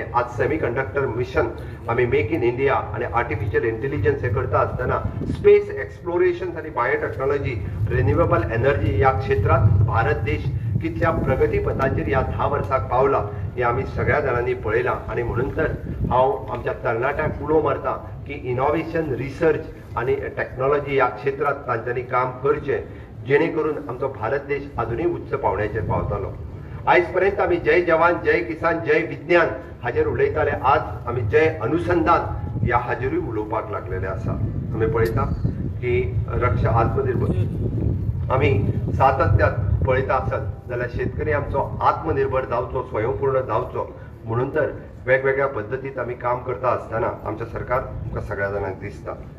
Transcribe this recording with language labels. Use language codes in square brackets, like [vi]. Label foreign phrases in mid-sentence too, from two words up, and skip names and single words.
[kok] आज [en] semiconductor mission [kok] आमी [en] make in India [kok] आणि [en] artificial intelligence [kok] हे करता आसतना [en] space exploration [kok] आणि बायोटेक्नॉलॉजी, [en] renewable energy [kok] या क्षेत्रात भारत देश कितल्या प्रगती पथाचेर ह्या 10 वर्सांक पावला हे आमी सगळ्या जाणांनी पळयलां. आणि म्हणून तर हांव आमच्या तरणाट्यांक उलो मारता की इनोव्हेशन, रिसर्च आणि टेक्नॉलॉजी या क्षेत्रात तांच्यांनी काम करचें जेणे करून आमचो भारत देश अजूनय उच्च पावण्याचेर पावतलो. आयज पर्यंत आमी [hi] जय जवान, जय किसान, जय विज्ञान [kok] हाजेर उलयताले. आज आमी [hi] जय अनुसंधान [kok] ह्या हाजेरूय उलोवपाक लागलेले आसा. आमी पळयता की रक्षा आत्मनिर्भर आमी सातत्यात पळयता आसत जाल्यार शेतकरी आमचो आत्मनिर्भर जावचो, स्वयंपूर्ण जावचो म्हणून तर वेगवेगळ्या पद्दतीत आमी काम करता आसतना आमचें सरकार आमकां सगळ्या जाणांक दिसता.